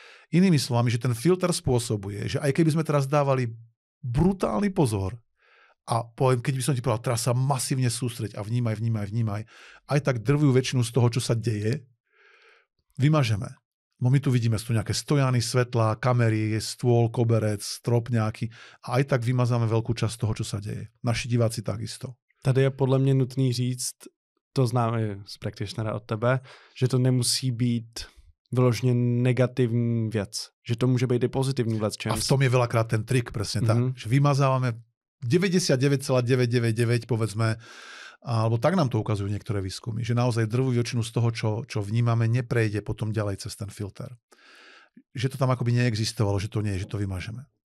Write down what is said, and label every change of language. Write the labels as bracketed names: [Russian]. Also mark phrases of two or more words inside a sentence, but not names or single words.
[Slovak] Inými slovami, že ten filter spôsobuje, že aj keby sme teraz dávali brutálny pozor a poviem, keď by som ti povedal, teraz sa masívne sústreť a vnímaj, aj tak drvú väčšinu z toho, čo sa deje, vymažeme. No my tu vidíme, sú nejaké stojany, svetlá, kamery, stôl, koberec, strop nejaký a aj tak vymazáme veľkú časť toho, čo sa deje. Naši diváci takisto. [Czech] Tady je podle mě nutný říct, to známe z practitionera od tebe, že to nemusí být vyloženě negativní věc. Že to může být i pozitivní věc. [Slovak] A v tom je veľakrát ten trik, presne tak. Že vymazávame 99,999, povedzme, alebo tak nám to ukazujú niektoré výskumy, že naozaj drvú väčšinu z toho, čo vnímame, neprejde potom ďalej cez ten filter. Že to tam akoby neexistovalo, že to nie je, že to vymažeme.